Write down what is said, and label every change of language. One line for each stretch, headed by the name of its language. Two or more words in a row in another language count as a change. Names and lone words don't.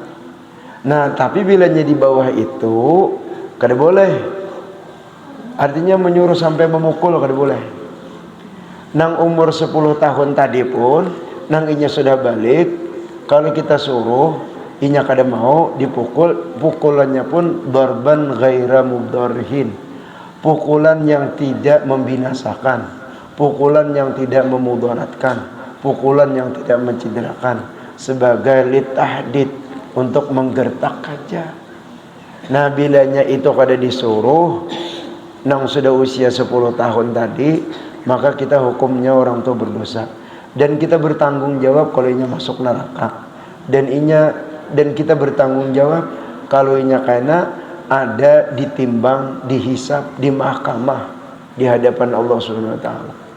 Banjar: Nah tapi bilanya di bawah itu kada boleh. Artinya menyuruh sampai memukul kada boleh. Nang umur 10 tahun tadi pun nang inya sudah balik, kalau kita suruh inya kada mau dipukul, pukulannya pun
Arabic: ضربا غير مبرح,
Banjar: pukulan yang tidak membinasakan, pukulan yang tidak memudaratkan, pukulan yang tidak mencederakan, sebagai litahdid, untuk menggertak aja. Nah bilanya itu kada disuruh nang sudah usia 10 tahun tadi, maka kita hukumnya orang tua berdosa. Dan kita bertanggung jawab kalau inya masuk neraka. Dan kita bertanggung jawab kalau inya kena ada ditimbang, dihisap di mahkamah di hadapan Allah
Arabic: سبحانه وتعالى.